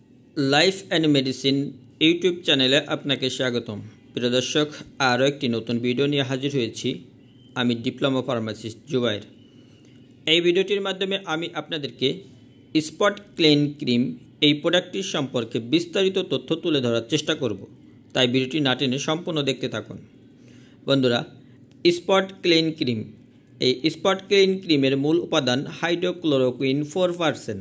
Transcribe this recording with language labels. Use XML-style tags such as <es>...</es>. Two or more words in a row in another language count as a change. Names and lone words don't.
<bn>लाइफ एंड मेडिसिन यूट्यूब চ্যানেলে আপনাকে স্বাগতম। প্রিয় দর্শক আরো একটি নতুন ভিডিও নিয়ে হাজির হয়েছি আমি</bn> <en>diploma pharmacist</en> <bn>जुबाइर। এই ভিডিওটির মাধ্যমে আমি আপনাদেরকে স্পট ক্লিন ক্রিম এই প্রোডাক্টটির সম্পর্কে বিস্তারিত তথ্য তুলে ধরার চেষ্টা করব, তাই ভিডিওটি না টেনে সম্পূর্ণ দেখতে থাকুন। বন্ধুরা, স্পট ক্লিন ক্রিম এই স্পট ক্লিন ক্রিমের মূল উপাদান হাইড্রোক্লোরোকুইন 4%।</bn>